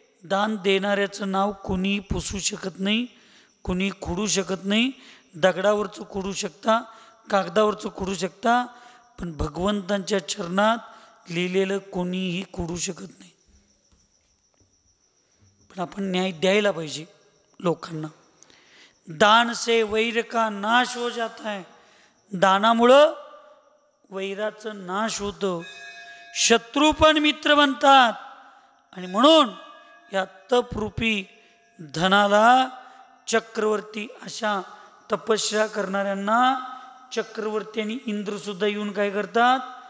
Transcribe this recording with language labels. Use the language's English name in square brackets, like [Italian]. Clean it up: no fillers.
[Marathi] दान देणाऱ्याचं नाव कुणी पुसू शकत नाही, कुणी खोडू शकत नाही. दगडावरचं खोडू शकता, कागदावरचं खोडू शकता, पण भगवंतांच्या चरणात लिहिलेलं कोणीही खोडू शकत नाही. पण आपण न्याय द्यायला पाहिजे लोकांना. [Hindi] दान से वैर का नाश हो जाता है. [Marathi] दानामुळं वैराचं नाश होतं, शत्रू पण मित्र बनतात. आणि म्हणून या तपरूपी धनाला चक्रवर्ती, अशा तपस्या करणाऱ्यांना चक्रवर्ती आणि इंद्र सुद्धा येऊन काय करतात?